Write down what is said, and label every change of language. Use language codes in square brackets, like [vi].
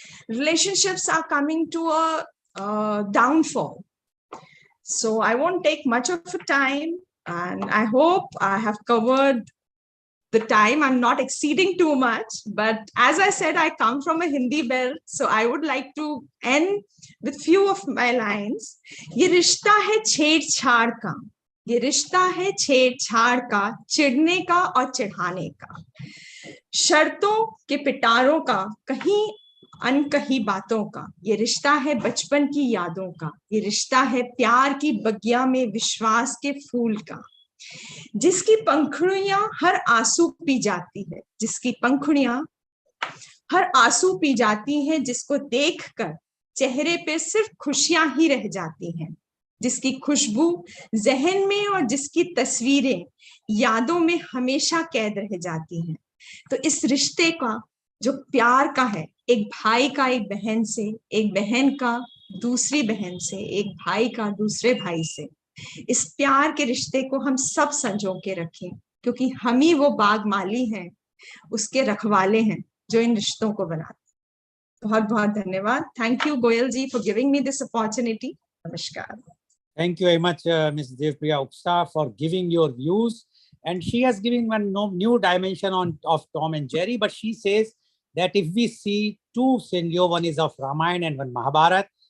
[en] Relationships are coming to a downfall. So I won't take much of a time, and I hope I have covered the time. I'm not exceeding too much, but as I said, I come from a Hindi belt, so I would like to end with few of my lines. [hi] ये रिश्ता है छेड़छाड़ का, ये रिश्ता है छेड़छाड़ का, चिढ़ने का और चिढ़ाने का, शर्तों के पिटारों का, कहीं अनकही बातों का, ये रिश्ता है बचपन की यादों का, ये रिश्ता है प्यार की बगिया में विश्वास के फूल का, जिसकी पंखुड़ियां हर आंसू पी जाती है, जिसकी पंखुड़ियां हर आंसू पी जाती हैं, जिसको देखकर चेहरे पे सिर्फ खुशियां ही रह जाती हैं, जिसकी खुशबू जहन में और जिसकी तस्वीरें यादों में हमेशा कैद रह जाती हैं। तो इस रिश्ते का जो प्यार का है, एक भाई का एक बहन से, एक बहन का दूसरी बहन से, एक भाई का दूसरे भाई से, इस प्यार के रिश्ते को हम सब संजो के रखें, क्योंकि हम ही वो बाग माली हैं, उसके रखवाले हैं जो इन रिश्तों को बनाते हैं। बहुत बहुत धन्यवाद. [en] Thank you, Goel ji, for giving me this opportunity. Namaskar. Thank you very much, Ms. Devpriya Uksa, for giving your views. And she has given one new dimension of Tom and Jerry, but she says that if we see two scenarios, one is of Ramayana and one Mahabharata.